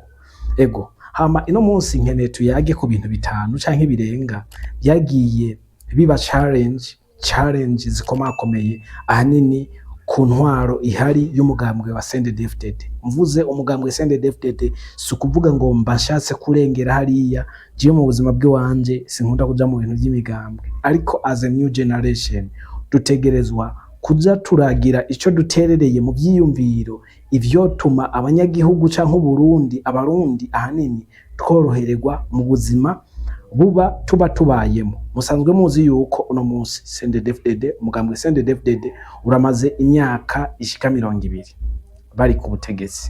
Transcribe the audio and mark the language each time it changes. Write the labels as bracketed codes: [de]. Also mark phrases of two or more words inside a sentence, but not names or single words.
[rn] Ego hama ino munsi nkeneye tuyage ku bintu bitanu canke birenga byagiye biba challenge zikomakomeye ahanini ku ntwaro ihari y'umugambwe wa CNDD-FDD. Mvuze umugambwe CNDD-FDD si kuvuga ngo mbashatse kurengera hariya je mu buzima bw'iwanje sinkunda kuja mu bintu by'imigambwe, ariko [en] as a new generation [rn] dutegerezwa kuja turagira ico duterereye mu byiyumviro ivyo tuma abanyagihugu canke Burundi abarundi ahanini tworohererwa mu buzima buba tuba tubayemo. Musanzwe muzi yuko uno munsi CNDD-FDD umugambwe CNDD-FDD uramaze imyaka ishika 20 bari ku butegetsi.